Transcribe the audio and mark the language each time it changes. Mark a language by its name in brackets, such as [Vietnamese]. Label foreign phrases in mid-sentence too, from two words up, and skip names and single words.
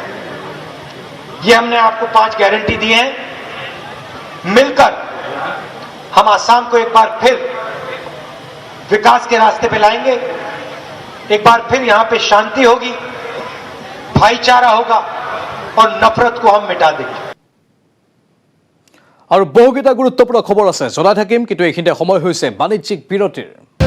[Hindi] ये हमने आपको 5 गारंटी दी हैं। मिलकर हम आसाम को एक बार फिर विकास के रास्ते पे लाएंगे, एक बार फिर यहां पे शांति होगी, भाईचारा होगा और नफरत को हम मिटा देंगे। [Assamese] আৰু বহুকেইটা গুৰুত্বপূৰ্ণ খবৰ আছে জনাই থাকিম, কিন্তু এইখিনিতে সময় হৈছে বাণিজ্যিক বিৰতিৰ।